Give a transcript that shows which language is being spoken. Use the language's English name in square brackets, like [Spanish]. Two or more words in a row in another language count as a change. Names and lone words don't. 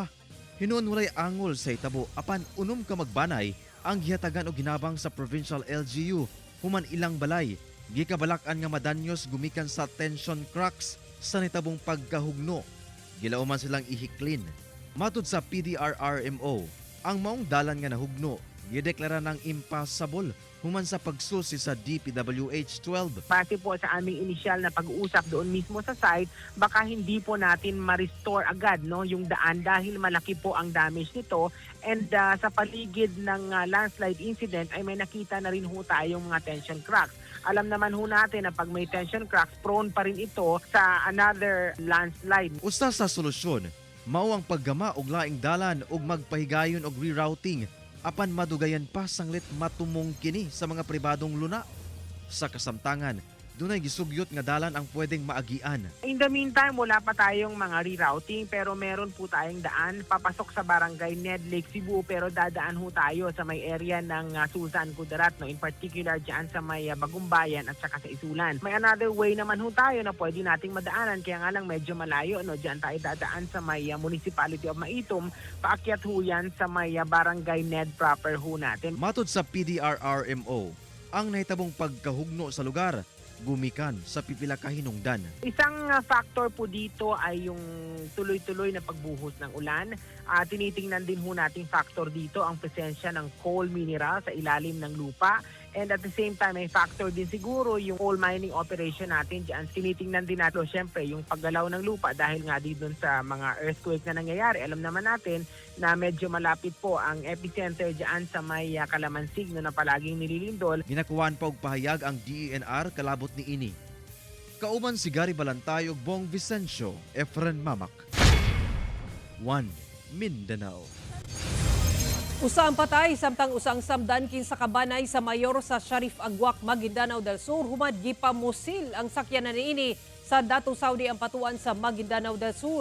[Cebuano] Hinuon walay angol sa hitabo apan unom ka magbanay ang gihatagan og ginabang sa Provincial LGU human ilang balay gikabalakan nga madanyos gumikan sa [English] tension cracks [Cebuano] sa nitabong pagkahugno. Gilauman silang ihiklin. Matud sa PDRRMO, ang maong dalan nga nahugno gideklara ng impassable human sa pagsusi sa DPWH-12. [Filipino] Base po sa aming initial na pag-uusap doon mismo sa site, baka hindi po natin ma-restore agad yung daan dahil malaki po ang damage nito. And sa paligid ng landslide incident ay may nakita na rin ho tayong mga [English] tension cracks. [Filipino] Alam naman ho natin na pag may [English] tension cracks, [Filipino] prone pa rin ito sa [English] another landslide. [Cebuano] Usa sa solusyon, mao ang paggama og laing dalan ug magpahigayon og rerouting apan madugayan pa sanglit matumong kini sa mga pribadong luna. Sa kasamtangan, dunay gisugyot nga dalan ang pwedeng maagian. [English] In the meantime, [Filipino] wala pa tayong mga rerouting pero meron po tayong daan papasok sa Barangay Ned, Lake Cebu pero dadaan ho tayo sa may area ng Susan, Kudarat, [English] in particular [Filipino] dyan sa may Bagumbayan at saka sa Isulan. May [English] another way [Filipino] naman ho tayo na pwede nating madaanan kaya nga lang medyo malayo. Dyan tayo dadaan sa may Municipality of Maitom, paakyat ho yan sa may Barangay Ned proper ho natin. [Cebuano] Matod sa PDRRMO, ang nahitabong pagkahugno sa lugar gumikan sa pipila ka hinungdan. [Filipino] Isang factor po dito ay yung tuloy-tuloy na pagbuhos ng ulan. Tinitingnan din ho nating factor dito ang presensya ng [English] coal mineral [Filipino] sa ilalim ng lupa. [English] And at the same time, [Filipino] may factor din siguro yung [English] coal mining operation [Filipino] natin dyan. Tinitingnan din natin, syempre, yung paggalaw ng lupa dahil nga din dun sa mga earthquake na nangyayari. Alam naman natin na medyo malapit po ang epicenter dyan sa may Kalamansig na palaging nililindol. [Cebuano] Ginakuhaan pa og pahayag ang DENR kalabot ni ini. Kauban si Gary Balantay ug Bong Vicencio, Efren Mamak. 1. Mindanao. Usa ang patay samtang usang samdan kinsa kabanay sa mayor sa Sharif Agwak, Maguindanao del Sur humad gipamusil ang sakyanan niini sa Dato Saudi ang patuan sa Maguindanao del Sur.